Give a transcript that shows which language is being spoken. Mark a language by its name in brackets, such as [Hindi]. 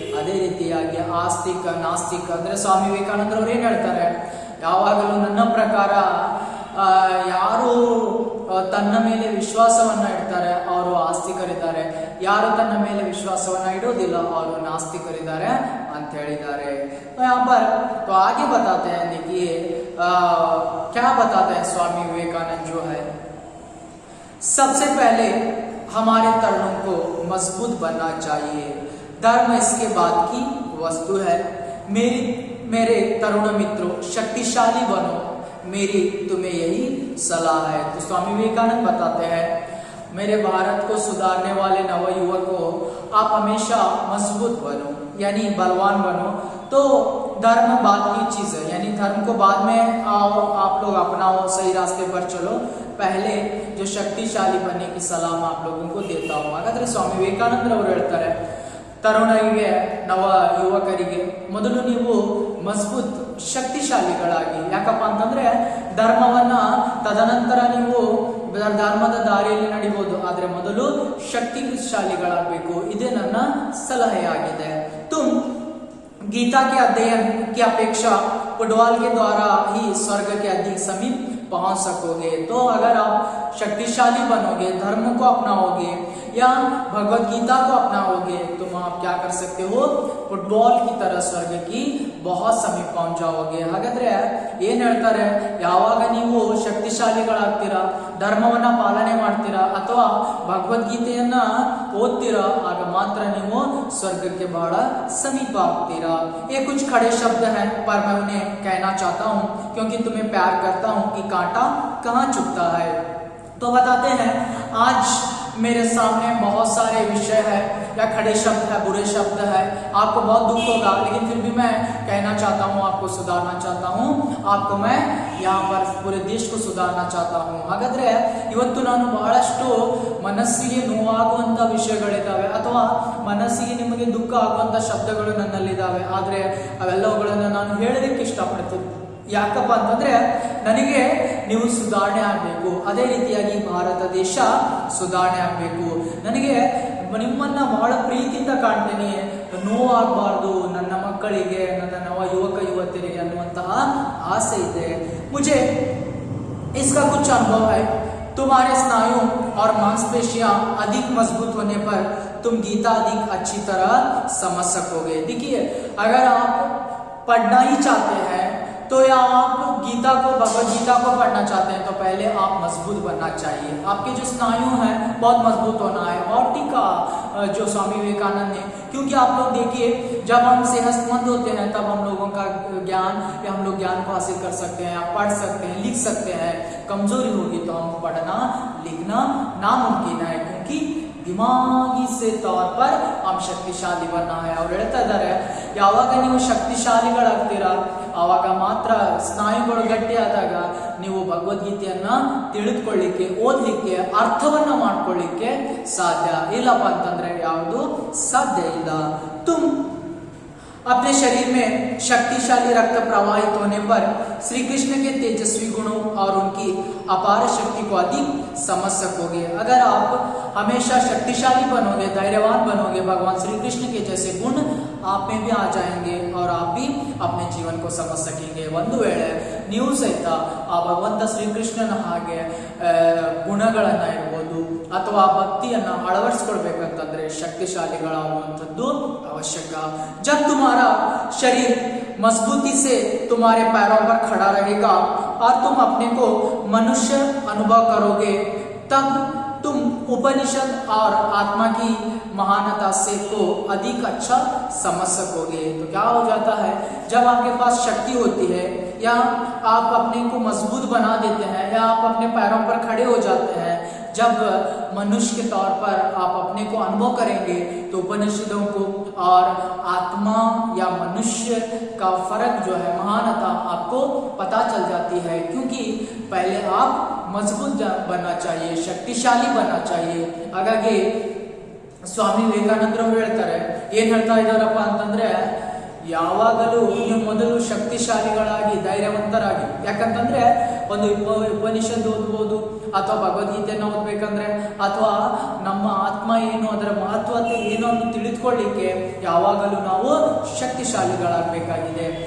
[Kannada] ಅದೇ ರೀತಿಯಾಗಿ ಆಸ್ತಿಕ ನಾಸ್ತಿಕ ಅಂದ್ರೆ ಸ್ವಾಮಿ ವಿವೇಕಾನಂದರವರು ಏನ್ ಹೇಳ್ತಾರೆ, ಯಾವಾಗಲೂ ನನ್ನ ಪ್ರಕಾರ ಯಾರು ತನ್ನ ಮೇಲೆ ವಿಶ್ವಾಸವನ್ನ ಇಡ್ತಾರೆ ಅವರು ಆಸ್ತಿಕರಿದ್ದಾರೆ, ಯಾರು ತನ್ನ ಮೇಲೆ ವಿಶ್ವಾಸವನ್ನ ಇಡೋದಿಲ್ಲ ಅವರು ನಾಸ್ತಿಕರಿದ್ದಾರೆ ಅಂತ ಹೇಳಿದ್ದಾರೆ। [Hindi] यहाँ पर तो आगे बताते हैं, देखिए क्या बताते हैं स्वामी विवेकानंद जो है, सबसे पहले हमारे तरुणों को मजबूत बनना चाहिए, धर्म इसके बाद की वस्तु है। मेरे तरुण मित्रों शक्तिशाली बनो, मेरी तुम्हें यही सलाह है। तो स्वामी विवेकानंद बताते हैं मेरे भारत को सुधारने वाले नवयुवक को आप हमेशा मजबूत बनो यानी बलवान बनो। तो धर्म बाद की चीज है, यानी धर्म को बाद में आओ, आप लोग अपनाओ, सही रास्ते पर चलो, पहले जो शक्तिशाली बनने की सलाह मैं आप लोगों को देता हूँ। [Kannada] हाಗಾದ್ರೆ ಸ್ವಾಮಿ ವಿವೇಕಾನಂದರವರು ಹೇಳ್ತಾರೆ ತರುಣರಿಗೆ ನವ ಯುವಕರಿಗೆ ಮೊದಲು ನೀವು ಮಜಬೂತ್ ಶಕ್ತಿಶಾಲಿಗಳಾಗಿ, ಯಾಕಪ್ಪ ಅಂತಂದ್ರೆ ಧರ್ಮವನ್ನ ತದನಂತರ ನೀವು ಧರ್ಮದ ದಾರಿಯಲ್ಲಿ ನಡಿಬಹುದು, ಆದ್ರೆ ಮೊದಲು ಶಕ್ತಿಶಾಲಿಗಳಾಗಬೇಕು, ಇದೇ ನನ್ನ ಸಲಹೆಯಾಗಿದೆ। [Hindi] ತುಮ್ गीता के अध्ययन की अपेक्षा फुटबॉल के द्वारा ही स्वर्ग के अधिक समीप पहुंच सकोगे। तो अगर आप शक्तिशाली बनोगे, धर्म को अपनाओगे या भगवत गीता को अपनाओगे तो आप क्या कर सकते हो, फुटबॉल की तरह स्वर्ग की बहुत समीप पहुंच जाओगे। [Kannada] ಹಾಗಾದ್ರೆ ಏನ್ ಹೇಳ್ತಾರೆ, ಯಾವಾಗ ನೀವು ಶಕ್ತಿಶಾಲಿಗಳಾಗ್ತೀರಾ, ಧರ್ಮವನ್ನ ಪಾಲನೆ ಮಾಡ್ತೀರಾ ಅಥವಾ ಭಗವದ್ಗೀತೆಯನ್ನ ಓದ್ತೀರಾ, ಆಗ ಮಾತ್ರ ನೀವು ಸ್ವರ್ಗಕ್ಕೆ ಬಹಳ ಸಮೀಪ ಆಗ್ತೀರಾ। [Hindi] ये कुछ खड़े शब्द हैं पर मैं उन्हें कहना चाहता हूँ क्योंकि तुम्हें प्यार करता हूँ कि कांटा कहाँ चुभता है। तो बताते हैं आज मेरे सामने बहुत सारे विषय है या खड़े शब्द है, बुरे शब्द है, आपको बहुत दुख होगा, लेकिन फिर भी मैं कहना चाहता हूँ, आपको सुधारना चाहता हूँ, आपको मैं यहाँ पर पूरे देश को सुधारना चाहता हूँ। [Kannada] ಹಾಗಾದ್ರೆ ಇವತ್ತು ನಾನು ಬಹಳಷ್ಟು ಮನಸ್ಸಿಗೆ ನೋವಾಗುವಂತ ವಿಷಯಗಳಿದ್ದಾವೆ ಅಥವಾ ಮನಸ್ಸಿಗೆ ನಿಮಗೆ ದುಃಖ ಆಗುವಂತ ಶಬ್ದಗಳು ನನ್ನಲ್ಲಿದ್ದಾವೆ, ಆದ್ರೆ ಅವೆಲ್ಲವುಗಳನ್ನು ನಾನು ಹೇಳಲಿಕ್ಕೆ ಇಷ್ಟಪಡ್ತೀನಿ। ಯಾಕಪ್ಪ ಅಂತಂದ್ರೆ ನನಗೆ ನೀವು ಸುಧಾರಣೆ ಆಗಬೇಕು, ಅದೇ ರೀತಿಯಾಗಿ ಭಾರತ ದೇಶ ಸುಧಾರಣೆ ಆಗಬೇಕು, ನನಗೆ ನಿಮ್ಮನ್ನ ಬಹಳ ಪ್ರೀತಿಯಿಂದ ಕಾಣ್ತೇನೆ, ನೋವಾಗಬಾರ್ದು ನನ್ನ ಮಕ್ಕಳಿಗೆ, ನನ್ನ ನವ ಯುವಕ ಯುವತಿಯರಿಗೆ ಅನ್ನುವಂತಹ ಆಸೆ ಇದೆ. [Hindi] मुझे इसका कुछ अनुभव है. तुम्हारे स्नायु और मांसपेशियां अधिक मजबूत होने पर तुम गीता अधिक अच्छी तरह समझ सकोगे. देखिए, अगर आप पढ़ना ही चाहते हैं तो या आप गीता को, भगवत गीता को पढ़ना चाहते हैं तो पहले आप मजबूत बनना चाहिए. आपके जो स्नायु हैं बहुत मजबूत होना है. और टीका जो स्वामी विवेकानंद ने, क्योंकि आप लोग देखिए, जब हम सेहतमंद होते हैं तब हम लोगों का ज्ञान या हम लोग ज्ञान को हासिल कर सकते हैं, पढ़ सकते हैं, लिख सकते हैं. कमजोरी होगी तो हम पढ़ना लिखना नामुमकिन है, क्योंकि ದಿಮಾಗಿ से तौर पर हम ಶಕ್ತಿಶಾಲಿ ಬನ್ನ है. [Kannada] ಅವ್ರು ಹೇಳ್ತಾ ಇದ್ದಾರೆ, ಯಾವಾಗ ನೀವು ಶಕ್ತಿಶಾಲಿಗಳಾಗ್ತೀರಾ ಆವಾಗ ಮಾತ್ರ ಸ್ನಾಯುಗಳು ಗಟ್ಟಿಯಾದಾಗ ನೀವು ಭಗವದ್ಗೀತೆಯನ್ನ ತಿಳಿದುಕೊಳ್ಳಿಕ್ಕೆ, ಓದ್ಲಿಕ್ಕೆ, ಅರ್ಥವನ್ನ ಮಾಡ್ಕೊಳ್ಳಿಕ್ಕೆ ಸಾಧ್ಯ. ಇಲ್ಲಪ್ಪ ಅಂತಂದ್ರೆ ಯಾವುದು ಸಾಧ್ಯ ಇಲ್ಲ. [Hindi] तुम अपने शरीर में शक्तिशाली रक्त प्रवाहित होने पर श्री कृष्ण के तेजस्वी गुणों और उनकी अपार शक्ति को अधिक समझ सकोगे. अगर आप हमेशा शक्तिशाली बनोगे, धैर्यवान बनोगे, भगवान श्री कृष्ण के जैसे गुण आप में भी आ जाएंगे और आप भी अपने जीवन को समझ सकेंगे. [Kannada] ಒಂದು ವೇಳೆ ನೀವು ಸಹಿತ ಆ ಭಗವಂತ ಶ್ರೀಕೃಷ್ಣನ ಹಾಗೆ ಗುಣಗಳನ್ನ ಇರ್ಬೋದು ಅಥವಾ ಭಕ್ತಿಯನ್ನ ಅಳವಡಿಸ್ಕೊಳ್ಬೇಕಂತಂದ್ರೆ ಶಕ್ತಿಶಾಲಿಗಳಾಗುವಂಥದ್ದು ಅವಶ್ಯಕ. [Hindi] जब तुम्हारा शरीर मजबूती से तुम्हारे पैरों पर खड़ा रहेगा और तुम अपने को मनुष्य अनुभव करोगे, तब तुम उपनिषद और आत्मा की महानता से को अधिक अच्छा समझ सकोगे. तो क्या हो जाता है, जब आपके पास शक्ति होती है या आप अपने को मजबूत बना देते हैं या आप अपने पैरों पर खड़े हो जाते हैं, जब मनुष्य के तौर पर आप अपने को अनुभव करेंगे तो उपनिषदों को और आत्मा या मनुष्य का फर्क जो है, महानता आपको पता चल जाती है. क्योंकि पहले आप मजबूत बनना चाहिए, शक्तिशाली बनना चाहिए. [Kannada] ಹಾಗಾಗಿ ಸ್ವಾಮಿ ವಿವೇಕಾನಂದರು ಹೇಳ್ತಾರೆ, ಏನ್ ಹೇಳ್ತಾ ಇದ್ದಾರಪ್ಪ ಅಂತಂದ್ರೆ, ಯಾವಾಗಲೂ ನೀವು ಮೊದಲು ಶಕ್ತಿಶಾಲಿಗಳಾಗಿ ಧೈರ್ಯವಂತರಾಗಿ. ಯಾಕಂತಂದ್ರೆ ಒಂದು ಉಪನಿಷತ್ ಓದ್ಬೋದು ಅಥವಾ ಭಗವದ್ಗೀತೆಯನ್ನು ಓದ್ಬೇಕಂದ್ರೆ ಅಥವಾ ನಮ್ಮ ಆತ್ಮ ಏನು, ಅದರ ಮಹತ್ವತೆ ಏನು ಅಂತ ತಿಳಿದುಕೊಳ್ಳಿಕ್ಕೆ ಯಾವಾಗಲೂ ನಾವು शक्तिशालीಗಳಾಗಬೇಕಾಗಿದೆ.